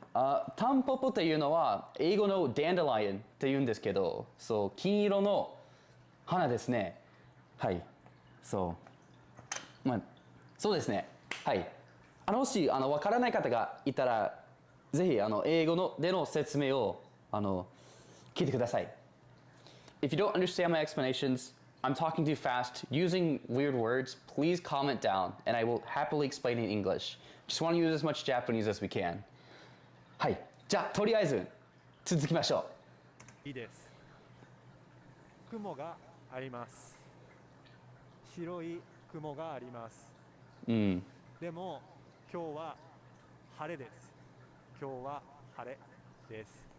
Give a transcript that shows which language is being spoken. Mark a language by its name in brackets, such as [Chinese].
[Japanese] タンポポっていうのは英語の dandelion って言うんですけど、そう、金色の花ですね。はい。そう。そうですね。はい。もしわからない方がいたら、ぜひ英語での説明を聞いてください。 [English] If you don't understand my explanations, I'm talking too fast, using weird words, please comment down and I will happily explain in English. Just want to use as much Japanese as we can. [Japanese] はい。じゃあ、とりあえず続きましょう。いいです。雲があります。白い雲があります。でも、今日は晴れです。今日は晴れです。